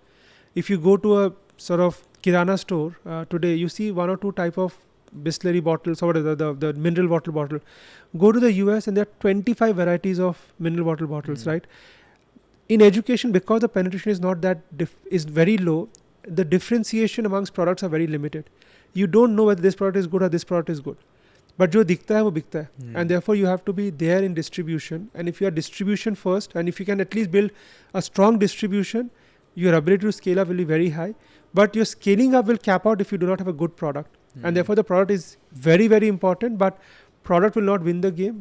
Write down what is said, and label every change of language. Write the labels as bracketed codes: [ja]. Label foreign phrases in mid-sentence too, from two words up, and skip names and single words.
[en] If you go to a sort of kirana store today, you see one or two type of Bisleri bottles or the mineral water bottle. Go to the US and there are 25 varieties of mineral water bottles, right? In education, because the penetration is not that is very low, the differentiation amongst products are very limited. You don't know whether this product is good or this product is good. [hi] But जो दिखता है, वो बिकता है. [en] And therefore you have to be there in distribution. And if you are distribution first, and if you can at least build a strong distribution, your ability to scale up will be very high. But your scaling up will cap out if you do not have a good product. And therefore the product is very, very important, but product will not win the game.